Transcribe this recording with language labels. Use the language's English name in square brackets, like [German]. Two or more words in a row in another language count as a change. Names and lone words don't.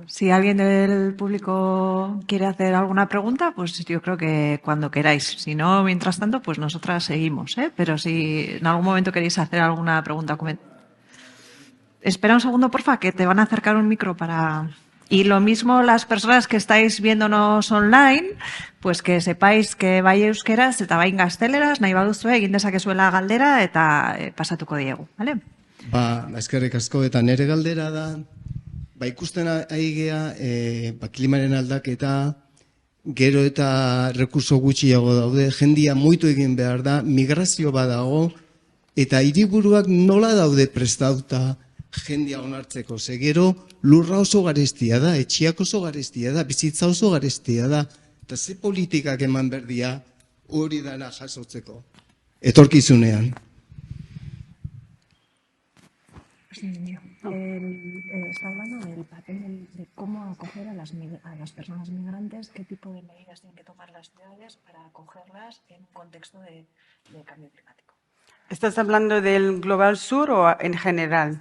[Spanish] Si alguien del público quiere hacer alguna pregunta, pues yo creo que cuando queráis. Si no, mientras tanto, pues nosotras seguimos, ¿eh? Pero si en algún momento queréis hacer alguna pregunta, espera un segundo, porfa, que te van a acercar un micro para... Y lo mismo las personas que estáis viéndonos online, pues que sepáis que [Basque] bai euskeraz eta bai gazteleraz, nahi baduzue egin dezakezuela galdera eta pasatuko diegu, [Spanish] ¿vale? [Basque] Eskerrik asko eta nere galdera da, ikusten ari gea, klimaren aldaketa, gero eta rekurso gutxiago daude, jendia moitu egin behar da, migrazio badago, eta hiriburuak nola daude prestauta jendia onartzeko, ze gero lurra oso garestia da, etxiak oso garestia da, bizitza oso garestia da, eta ze politikak eman berdia hori dana jasotzeko, etorkizunean. [Spanish] Está hablando del papel de cómo acoger a las personas migrantes, qué tipo de medidas tienen que tomar las ciudades para acogerlas en un contexto de cambio climático. ¿Estás hablando del Global Sur o en general?